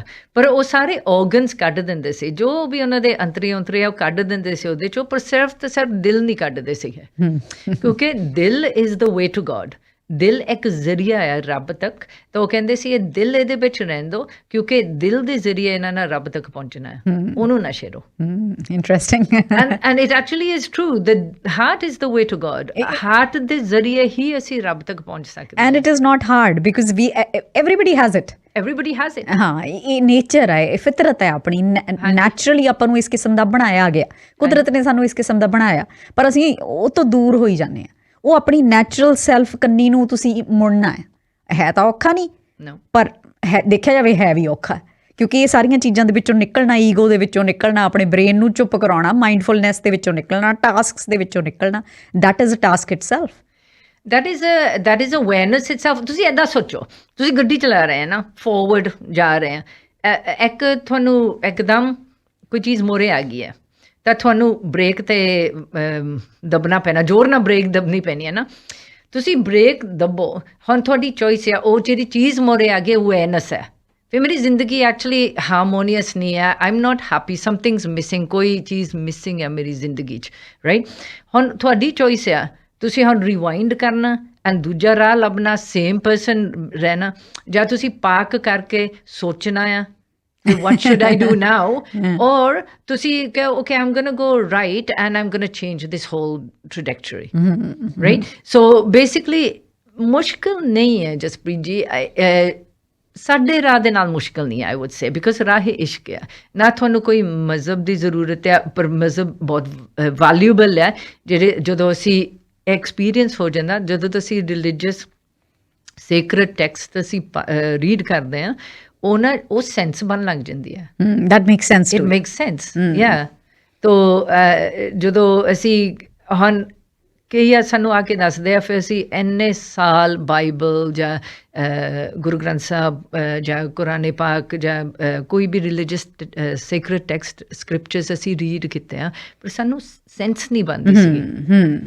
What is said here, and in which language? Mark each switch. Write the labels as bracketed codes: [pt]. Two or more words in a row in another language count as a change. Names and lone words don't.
[pa] ਪਰ ਉਹ ਸਾਰੇ ਔਰਗਨਸ ਕੱਢ ਦਿੰਦੇ ਸੀ, ਜੋ ਵੀ ਉਹਨਾਂ ਦੇ ਅੰਤਰੀ ਉਹ ਕੱਢ ਦਿੰਦੇ ਸੀ ਉਹਦੇ 'ਚੋਂ, ਪਰ ਸਿਰਫ ਤੇ ਸਿਰਫ ਦਿਲ ਨਹੀਂ ਕੱਢਦੇ ਸੀਗੇ, ਕਿਉਂਕਿ ਦਿਲ [en] is the way to God. [pa] ਦਿਲ ਇੱਕ ਜ਼ਰੀਆ ਹੈ ਰੱਬ ਤੱਕ। ਤਾਂ ਉਹ ਕਹਿੰਦੇ ਸੀ ਇਹ ਦਿਲ ਇਹਦੇ ਵਿੱਚ ਰਹਿਣ ਦਿਓ, ਕਿਉਂਕਿ ਦਿਲ ਦੇ ਜ਼ਰੀਏ ਇਹਨਾਂ ਨਾਲ ਰੱਬ ਤੱਕ ਪਹੁੰਚਣਾ ਹੈ, ਉਹਨੂੰ ਨਾ ਛੇੜੋ। ਇੰਟਰਸਟਿੰਗ। [en] and it actually is true, the heart is the way to God. [pa] heart ਦੇ ਜ਼ਰੀਏ ਹੀ ਅਸੀਂ ਰੱਬ ਤੱਕ ਪਹੁੰਚ ਸਕਦੇ ਹਾਂ। [en] And it is not hard because everybody has it. Everybody has it. [pa] ਹਾਂ, ਇਹ ਨੇਚਰ ਹੈ, ਇਹ ਫਿਤਰਤ ਹੈ ਆਪਣੀ, ਨੈਚੁਰਲੀ ਆਪਾਂ ਨੂੰ ਇਸ ਕਿਸਮ ਦਾ ਬਣਾਇਆ ਗਿਆ, ਕੁਦਰਤ ਨੇ ਸਾਨੂੰ ਇਸ ਕਿਸਮ ਦਾ ਬਣਾਇਆ, ਪਰ ਅਸੀਂ ਉਹ ਤੋਂ ਦੂਰ ਹੋਈ ਜਾਂਦੇ ਹਾਂ। ਉਹ ਆਪਣੀ [en] natural self [pa] ਕੰਨੀ ਨੂੰ ਤੁਸੀਂ ਮੁੜਨਾ ਹੈ ਤਾਂ ਔਖਾ ਨਹੀਂ, ਪਰ ਦੇਖਿਆ ਜਾਵੇ ਹੈ ਵੀ ਔਖਾ, ਕਿਉਂਕਿ ਇਹ ਸਾਰੀਆਂ ਚੀਜ਼ਾਂ ਦੇ ਵਿੱਚੋਂ ਨਿਕਲਣਾ, ਈਗੋ ਦੇ ਵਿੱਚੋਂ ਨਿਕਲਣਾ, ਆਪਣੇ ਬ੍ਰੇਨ ਨੂੰ ਚੁੱਪ ਕਰਾਉਣਾ, ਮਾਈਂਡਫੁਲਨੈਸ ਦੇ ਵਿੱਚੋਂ ਨਿਕਲਣਾ, ਟਾਸਕਸ ਦੇ ਵਿੱਚੋਂ ਨਿਕਲਣਾ, [en] that is a task itself. that is awareness itself. [pa] ਤੁਸੀਂ ਇੱਦਾਂ ਸੋਚੋ, ਤੁਸੀਂ ਗੱਡੀ ਚਲਾ ਰਹੇ ਹੋ ਨਾ, ਫੋਰਵਰਡ ਜਾ ਰਹੇ ਆ, ਇੱਕ ਤੁਹਾਨੂੰ ਇੱਕਦਮ ਕੋਈ ਚੀਜ਼ ਮੋਰੇ ਆ ਗਈ ਹੈ ਤਾਂ ਤੁਹਾਨੂੰ ਬ੍ਰੇਕ 'ਤੇ ਦੱਬਣਾ ਪੈਣਾ, ਜ਼ੋਰ ਨਾਲ ਬ੍ਰੇਕ ਦੱਬਣੀ ਪੈਣੀ ਹੈ ਨਾ। ਤੁਸੀਂ ਬ੍ਰੇਕ ਦੱਬੋ, ਹੁਣ ਤੁਹਾਡੀ ਚੋਇਸ ਹੈ। ਉਹ ਜਿਹੜੀ ਚੀਜ਼ ਮੋਰੇ ਆ ਗਈ ਅਵੇਅਰਨੈਸ ਹੈ, ਫਿਰ ਮੇਰੀ ਜ਼ਿੰਦਗੀ [en] actually harmonious [pa] ਨਹੀਂ ਹੈ, [en] I am not happy, something's missing, [pa] ਕੋਈ ਚੀਜ਼ ਮਿਸਿੰਗ ਹੈ ਮੇਰੀ ਜ਼ਿੰਦਗੀ 'ਚ, ਰਾਈਟ। ਹੁਣ ਤੁਹਾਡੀ ਚੋਇਸ ਹੈ, ਤੁਸੀਂ ਹੁਣ ਰਿਵਾਈਂਡ ਕਰਨਾ ਐਂਡ ਦੂਜਾ ਰਾਹ ਲੱਭਣਾ, [en] same person [pa] ਰਹਿਣਾ, ਜਾਂ ਤੁਸੀਂ ਪਾਰਕ ਕਰਕੇ ਸੋਚਣਾ ਆ [en] what should I do now, [pa] or ਤੁਸੀਂ ਕਹੋ [en] okay I'm gonna go right and I'm gonna change this whole trajectory, right? So basically [pa] ਮੁਸ਼ਕਿਲ ਨਹੀਂ ਹੈ ਜਸਪ੍ਰੀਤ ਜੀ, ਸਾਡੇ ਰਾਹ ਦੇ ਨਾਲ ਮੁਸ਼ਕਿਲ ਨਹੀਂ ਹੈ, [en] I would say, because [pa] ਰਾਹ ਇਸ਼ਕ ਹੈ ਨਾ। ਤੁਹਾਨੂੰ ਕੋਈ ਮਜ਼ਹਬ ਦੀ ਜ਼ਰੂਰਤ ਹੈ, ਪਰ ਮਜ਼ਹਬ ਬਹੁਤ ਵੈਲਿਊਬਲ ਹੈ। ਜਿਹੜੇ ਜਦੋਂ ਅਸੀਂ ਐਕਸਪੀਰੀਅੰਸ ਹੋ ਜਾਂਦਾ, ਜਦੋਂ ਤੁਸੀਂ [en] religious sacred text [pa] ਅਸੀਂ ਰੀਡ ਕਰਦੇ ਹਾਂ, ਉਹ ਸੈਂਸ ਬਣ ਲੱਗ ਜਾਂਦੀ ਹੈ। [en] that makes sense it makes sense, yeah. [pa] ਤੋ ਜਦੋਂ ਅਸੀਂ ਹੁਣ ਕਈ ਸਾਨੂੰ ਆ ਕੇ ਦੱਸਦੇ ਆ, ਫਿਰ ਅਸੀਂ ਇੰਨੇ ਸਾਲ ਬਾਈਬਲ ਜਾਂ ਗੁਰੂ ਗ੍ਰੰਥ ਸਾਹਿਬ ਜਾਂ ਕੁਰਾਨ ਪਾਕ ਜਾਂ ਕੋਈ ਵੀ [en] religious sacred text scriptures [pa] ਅਸੀਂ ਰੀਡ ਕੀਤੇ ਆ, ਪਰ ਸਾਨੂੰ ਸੈਂਸ ਨਹੀਂ ਬਣਦੀ ਸੀ।